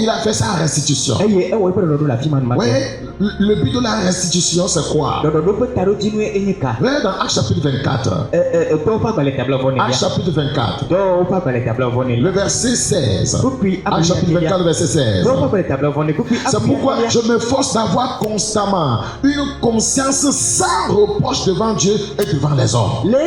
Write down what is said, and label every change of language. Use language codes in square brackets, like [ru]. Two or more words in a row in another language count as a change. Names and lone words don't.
[fr] Et il a fait sa restitution. [ee] Eye ewɔ eƒe ɖɔɖɔɖo le afi ma nu ma. [fr] Ouais, le but de la restitution, c'est quoi? Regardez dans Actes chapitre 24. Actes chapitre 24. Le verset 16. Actes chapitre 24, le verset 16. C'est pourquoi je me force d'avoir constamment une conscience sans reproche devant Dieu et devant les hommes.